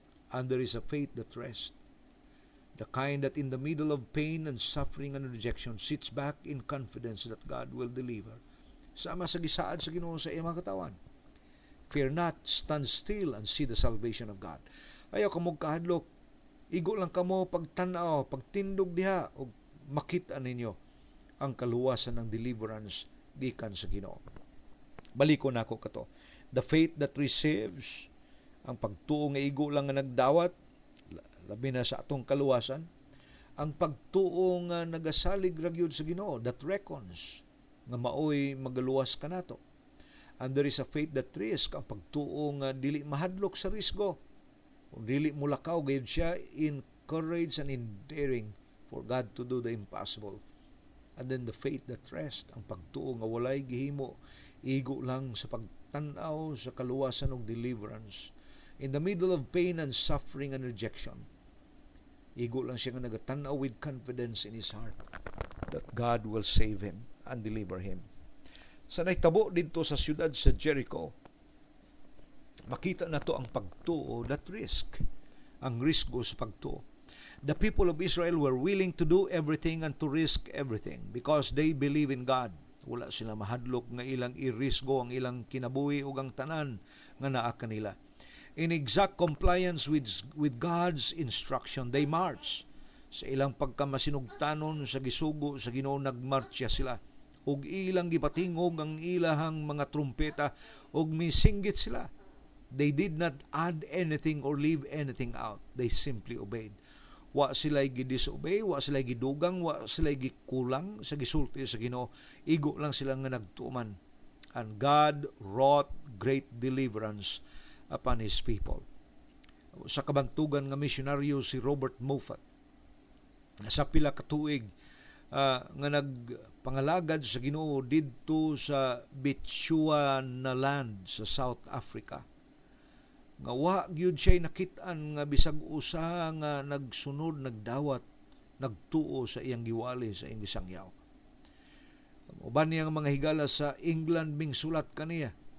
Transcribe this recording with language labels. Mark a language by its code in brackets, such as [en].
[en] And there is a faith that rests, the kind that in the middle of pain and suffering and rejection sits back in confidence that God will deliver. [ceb] Sama sa gisaad sa Ginoo sa iyang mga katawan. [en] Fear not, stand still and see the salvation of God. [ceb] Ayaw kamo kahadlok, igo lang kamo pagtanaw, pagtindog diha o makita ninyo ang kaluwasan ng deliverance gikan sa Ginoo. Baliko nako kato. [en] The faith that receives, [ceb] ang pagtuo nga igo lang nga nagdawat, labi na sa atong kaluwasan. Ang pagtuo nga nagasalig ra gyud sa Ginoo, [en] that reckons, [ceb] nga maoy magaluwas kanato. [en] And there is a faith that risk, [ceb] ang pagtuo nga dili mahadlok sa risgo, o dili mulakaw gayud siya [en] in courage and in daring for God to do the impossible. And then the faith that rest, [ceb] ang pagtuo nga walay gihimo, igo lang sa pagtanaw sa kaluwasan ug deliverance. [en] In the middle of pain and suffering and rejection, [ceb] igo lang siya nga nagatanaw [en] with confidence in his heart that God will save him and deliver him. [ceb] Sa naitabo dito sa siyudad sa Jericho, makita na to ang pagtuo, [en] that risk, [ceb] ang risgo sa pagtuo. [en] The people of Israel were willing to do everything and to risk everything because they believe in God. [ceb] Wala sila mahadlok nga ilang irisgo ang ilang kinabuhi ug ang tanan nga naa kanila. [en] In exact compliance with God's instruction, they march. [ceb] Sa ilang pagkamasinugtanon sa gisugo sa Ginoo, nagmarcha sila. Ug ilang gipatingog ang ilahang mga trumpeta ug misinggit sila. [en] They did not add anything or leave anything out. They simply obeyed. [ceb] Wa sila'y gidisobey, wa sila'y gidugang, wa sila'y gikulang sa gisulti sa Ginoo. Igo lang sila nga nagtuman. [en] And God wrought great deliverance upon His people. [ceb] Sa kabantugan nga misyonaryo si Robert Moffat, sa pila ka tuig nga nagpangalagad sa Ginoo didto sa Bechuanaland sa South Africa, nga wa gyud siya nakit-an nga bisag usa nga nagsunod, nagdawat, nagtuo sa iyang giwali, sa iyang gisangyaw. Uban niyang mga higala sa England ming sulat kaniya.